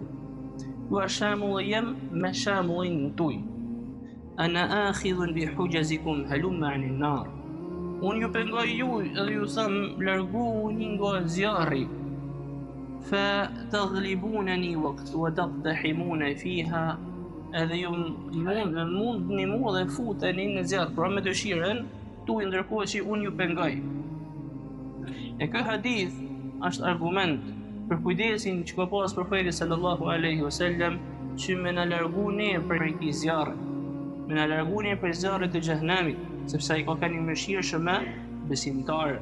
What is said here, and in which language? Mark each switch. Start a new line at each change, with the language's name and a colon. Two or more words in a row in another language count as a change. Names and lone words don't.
Albanian: Ky është shembulli jem me shembullin tuaj.
Arabic: أنا آخذ بحجزكم هلم عن النار.
Albanian: Unë ju pengoj ju edhe ju them largohuni nga zjarri.
Arabic: فتغلبونني وتقتحمون فيها.
Albanian: Edhe ju mundni mua dhe futeni në zjarr, pra me dëshirën tuaj, ndërkohë që unë ju pengoj. E ky hadith është argument për kujdesin që ka pas profeti
Arabic: صلى الله عليه وسلم
Albanian: që me na largu ne për këtij zjarri, me na largu ne për zjarrit të xhehenamit, sepse ai ka një mëshirë me besimtarë.